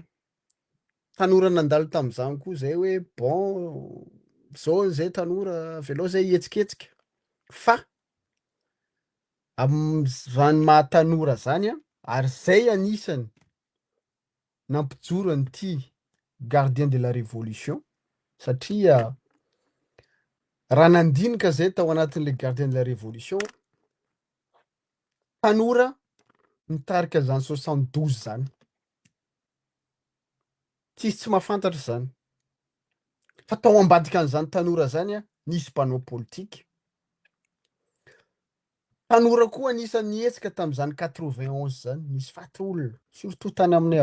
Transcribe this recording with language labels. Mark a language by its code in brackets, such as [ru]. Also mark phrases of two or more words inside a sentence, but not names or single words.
[mg] Tanora nandalo tam'izany koa zay hoe bon zao zay tanora velao zay hietsiketsika, fa am'zany mahatanora zany ary zay anisany nampijoro an'ity [fr] gardien de la révolution, [mg] satria raha nandinika zay tao anatin'le [fr] gardien de la révolution, [mg] tanora nitarika zany 72 zany, tsisy tsy mahafantatra zany, fa tao ambadika an'izany tanora zany nisy mpanao politika. Tanora koa anisany nietsika tam'izany 91 zany, nisy faty olona surtout tany aminay